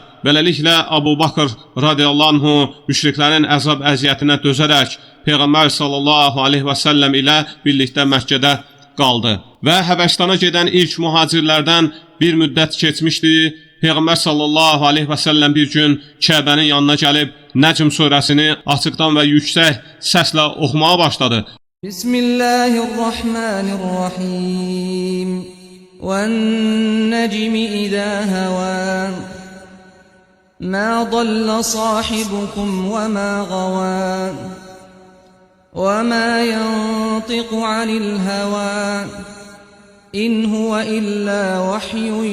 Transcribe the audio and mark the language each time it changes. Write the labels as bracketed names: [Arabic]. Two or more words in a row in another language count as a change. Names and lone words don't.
[Azerbaijani] Beləliklə Abu Bakr [Arabic] رضي الله عنه [Azerbaijani] müşriklərin əzab əziyyətinə dözərək Peyğəmbər [Arabic] صلى الله عليه وسلم [Azerbaijani] ilə birlikdə Məkkədə qaldı. Və Həbəşistana gedən ilk mühacirlərdən bir müddət keçmişdi. Peyğəmbər [Arabic] صلى الله عليه وسلم [Azerbaijani] bir gün Kəbənin yanına gəlib Nəcm surəsini açıqdan və yüksək səslə oxumağa başladı. Bismillahirrahmanirrahim. [Arabic] وَالنَّجْمِ إِذَا هَوَى مَا ضَلَّ صَاحِبُكُمْ وَمَا غَوَى وَمَا يَنطِقُ عَنِ الْهَوَى إِنْ هُوَ إِلَّا وَحْيٌ